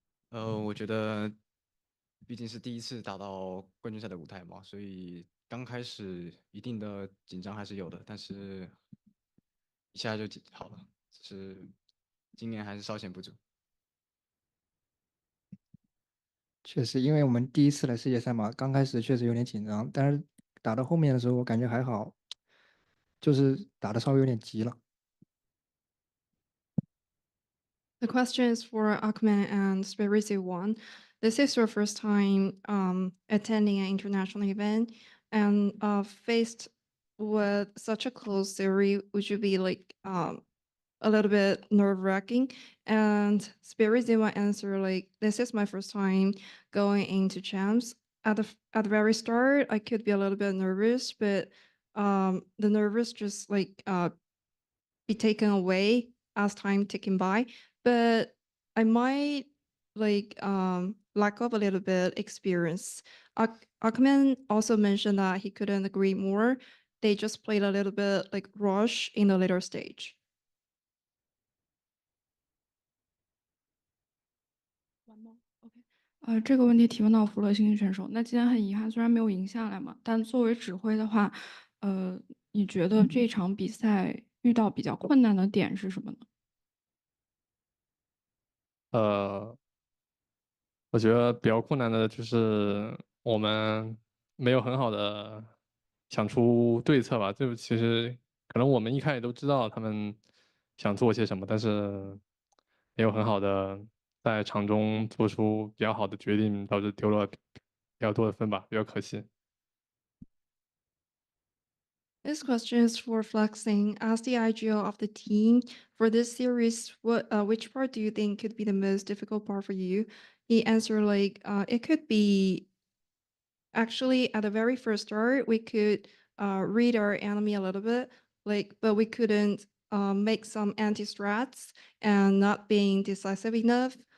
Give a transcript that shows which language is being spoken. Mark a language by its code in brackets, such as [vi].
[zh] 我觉得毕竟是第一次打到冠军赛的舞台嘛，所以刚开始一定的紧张还是有的，但是一下就好了，只是今年还是稍显不足。确实，因为我们第一次来世界赛嘛，刚开始确实有点紧张，但是打到后面的时候，我感觉还好，就是打的稍微有点急了。 [en] The question is for Akman and Spirisi One. This is your first time attending an international event and faced with such a close series, would you be like a little bit nerve-wracking? And Spirisi One answer like, this is my first time going into champs. At the very start, I could be a little bit nervous, but the nervous just like be taken away as time ticking by. But I might like lack of a little bit experience. Akman also mentioned that he couldn't agree more. They just played a little bit like rush in the later stage. [zh] 完吗？OK，这个问题提问到弗勒星选手。那今天很遗憾，虽然没有赢下来嘛，但作为指挥的话，你觉得这场比赛遇到比较困难的点是什么呢？我觉得比较困难的就是我们没有很好的想出对策吧。就其实可能我们一开始都知道他们想做些什么，但是没有很好的在场中做出比较好的决定，导致丢了比较多的分吧，比较可惜。 [en] This question is for Flexing. As the IGL of the team for this series, which part do you think could be the most difficult part for you? He answered like, it could be actually at the very first start, we could read our enemy a little bit, like, but we couldn't make some anti-strats and not being decisive enough.